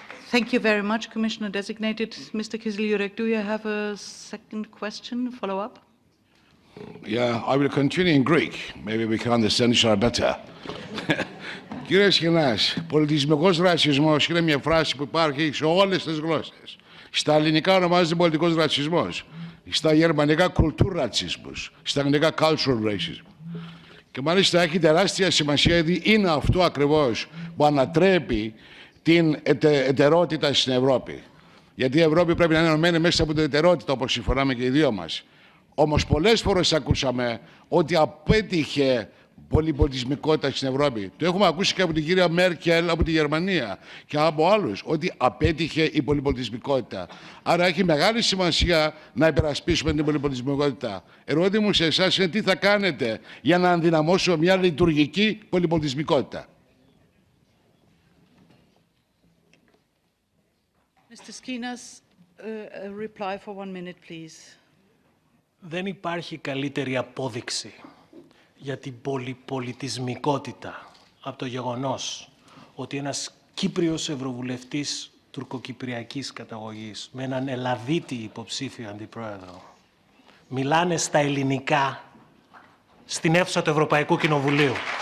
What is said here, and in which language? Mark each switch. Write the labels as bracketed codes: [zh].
[en] Thank you very much, Commissioner-designated. Mr. Gizil-Jurek, do you have a second question, follow-up? Yeah, I will continue in Greek. Maybe we can understand each other better. [el] Κύριε Σχοινάς, πολιτισμικός ρατσισμός είναι μια φράση που υπάρχει σε όλες τις γλώσσες. Στα ελληνικά ονομάζεται πολιτικός ρατσισμός. Στα γερμανικά kulturrassismus. Στα αγγλικά cultural racism. Και μάλιστα έχει τεράστια σημασία, γιατί είναι αυτό ακριβώς που ανατρέπει την ετερότητα στην Ευρώπη. Γιατί η Ευρώπη πρέπει να είναι ενωμένη μέσα από την ετερότητα, όπως συμφωνάμε και οι δύο μας. Όμως πολλές φορές ακούσαμε ότι απέτυχε πολυπολιτισμικότητα στην Ευρώπη. Το έχουμε ακούσει και από την κυρία Μέρκελ από τη Γερμανία και από άλλους, ότι απέτυχε η πολυπολιτισμικότητα. Άρα έχει μεγάλη σημασία να υπερασπίσουμε την πολυπολιτισμικότητα. Ερώτηση μου σε εσάς είναι τι θα κάνετε για να ενδυναμώσουμε μια λειτουργική πολυπολιτισμικότητα. [en] Mr. Schinàs, a reply for 1 minute, please. [el] Δεν υπάρχει καλύτερη απόδειξη για την πολυπολιτισμικότητα από το γεγονός ότι ένας Κύπριος Ευρωβουλευτής τουρκοκυπριακής καταγωγής με έναν Ελλαδίτη υποψήφιο αντιπρόεδρο μιλάνε στα ελληνικά στην αίθουσα του Ευρωπαϊκού Κοινοβουλίου.